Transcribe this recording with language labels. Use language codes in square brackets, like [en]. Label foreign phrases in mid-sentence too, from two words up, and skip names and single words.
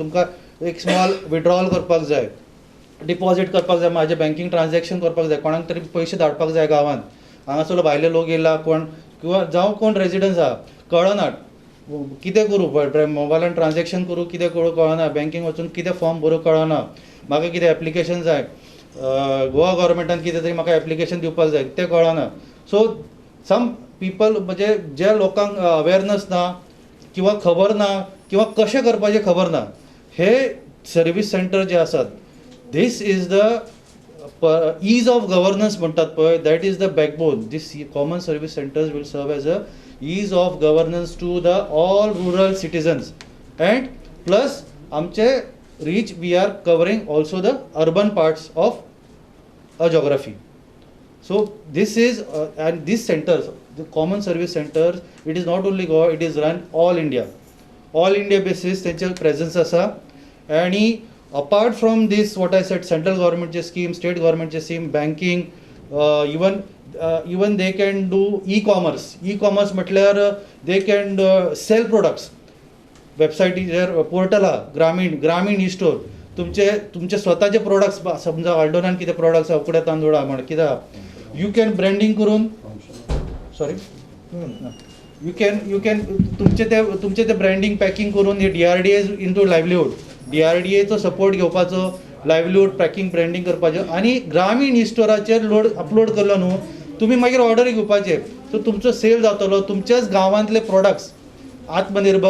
[kok] तुमकां एक [en] small withdrawal [kok] करपाक जाय, डिपॉझिट करपाक जाय, माझे [en] banking transaction [kok] करपाक जाय, कोणाक तरी पयशे धाडपाक जाय गांवांत, हांगासरलो भायले लोक येयला कोण किंवा जावं कोण रेजिडंट्स आहा, कळना कितें करूं, मोबायलान ट्रान्झॅक्शन करूं कितें करूं कळना, बँकेक वचून कितें फॉर्म भरूं कळना, म्हाका कितें एप्लिकेशन जाय, गोवा गव्हर्मेंटान कितें तरी म्हाका एप्लिकेशन दिवपाक जाय तें कळना. [en] so some people [kok] म्हणजे ज्या लोकांक अवेरनस ना किंवा खबर ना किंवा कशें करपाचें खबर ना, हे [en] service center [kok] जे आसात, [en] this is the ease of governance [kok] म्हणतात पळय, [en] that is the backbone. this common service centers will serve as a ease of governance to the all rural citizens, and plus आमचे reach we are covering also the urban parts of a geography. So this is and these centers, the common service centers, it is not only Goa, it is run all India basis त्यांचे presence असा. आणि apart from this what I said, central government scheme, state government scheme, banking, even they can do e-commerce म्हटल्यार they can sell products. [kok] वेबसायटीचेर पोर्टल आहा ग्रामीण ई स्टोर, तुमचे स्वताचे प्रोडक्ट्स, समजा वाल्डोनान कितें प्रोडक्ट्स आहा, उकडे तांदूळ आहा म्हण कितें आहा, [en] you can branding [kok] करून सॉरी [en] you can [kok] तुमचे ते [en] branding packing [kok] करून हे DRDA [en] into livelihood [kok] DRDAचो सपोर्ट घेवपाचो [en] livelihood packing branding [kok] करपाचें आनी ग्रामीण इस्टोराचेर अपलोड केलो न्हू तुमी मागीर ऑर्डर घेवपाचे सो तुमचो सेल जातलो तुमच्याच गांवांतले प्रोडक्ट्स आत्मनिर्भर